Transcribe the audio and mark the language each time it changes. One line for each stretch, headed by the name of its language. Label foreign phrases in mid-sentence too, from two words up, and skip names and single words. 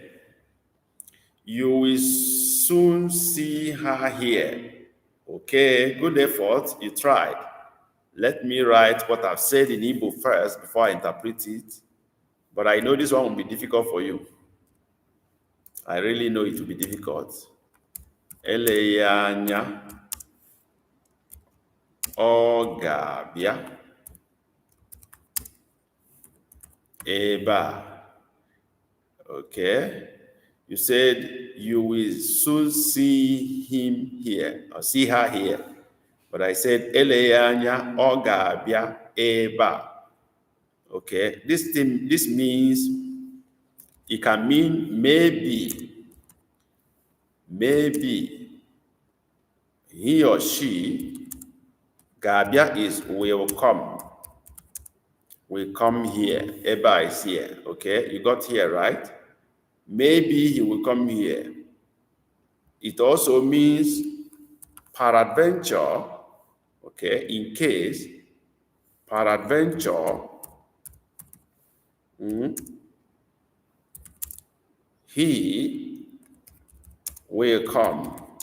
English: You will soon see her here. Okay, good effort. You tried. Let me write what I've said in Igbo first before I interpret it. But I know this one will be difficult for you. I really know it will be difficult.
Igbo: Eleghị anya, ọ ga-abịa ebe a.
English: Okay. You said you will soon see him here or see her here. But I said
Igbo: eleghị anya, ọ ga-abịa ebe a.
English: Okay. This means it can mean maybe he or she, ga-abịa is will come. Will come here.
Igbo: Ebe a
English: is here. Okay. You got here, right? Maybe he will come here. It also means peradventure, okay, in case, peradventure, he will come.